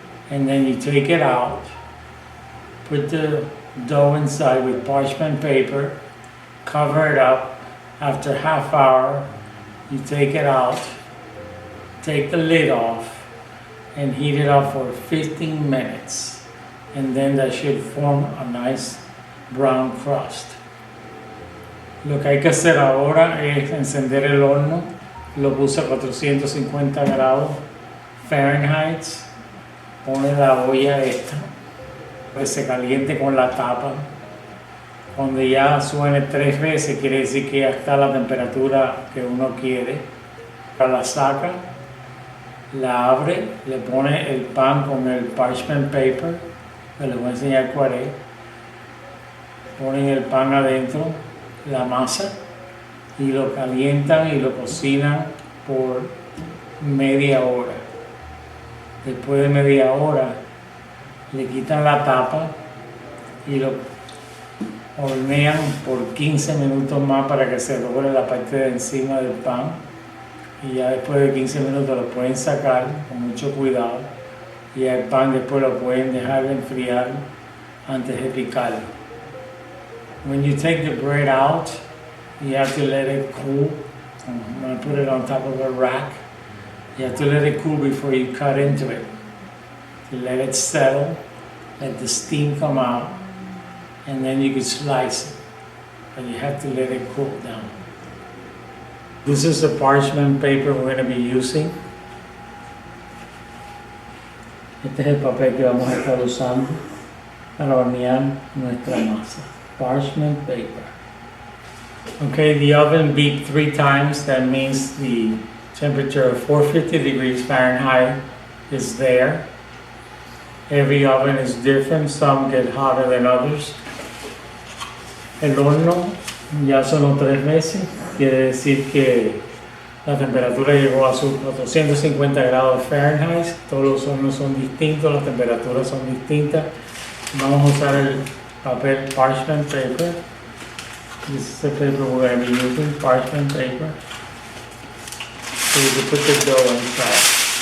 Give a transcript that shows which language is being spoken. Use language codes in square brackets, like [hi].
[en] And then you take it out, put the dough inside with parchment paper, cover it up. After half hour, you take it out, take the lid off, and heat it up for 15 minutes. And then that should form a nice brown crust. [es] Lo que hay que hacer ahora es encender el horno. Lo puse a 450 grados Fahrenheit. Pone la olla esta, que se caliente con la tapa. Cuando ya suene 3 veces, quiere decir que ya está la temperatura que uno quiere. La saca, la abre, le pone el pan con el parchment paper, que les voy a enseñar cuál es. Ponen el pan adentro, la masa, y lo calientan y lo cocinan por media hora. Después de media hora le quitan la tapa y lo hornean por 15 minutos más para que se doble la parte de encima del pan, y ya después de 15 minutos lo pueden sacar con mucho cuidado, y el pan después lo pueden dejar de enfriar antes de picarlo. [en] When you take the bread out, you have to let it cool. I'm going to put it on top of a rack. You have to let it cool before you cut into it. You let it settle, let the steam come out, and then you can slice it. But you have to let it cool down. This is the parchment paper we're going to be using. [es] Este es el papel que vamos a estar usando para hornear nuestra masa. [en] Parchment paper. Okay, the oven beeped 3 times. That means the temperature of 450 degrees Fahrenheit is there. Every oven is different, some get hotter than others. [es] El horno ya sonó 3 veces, quiere decir que la temperatura llegó a sus 450 grados Fahrenheit. Todos los hornos son distintos, las temperaturas son distintas. Vamos a usar el papel parchment paper. [en] This is the paper we're going to be using, parchment paper. So you can put the dough inside.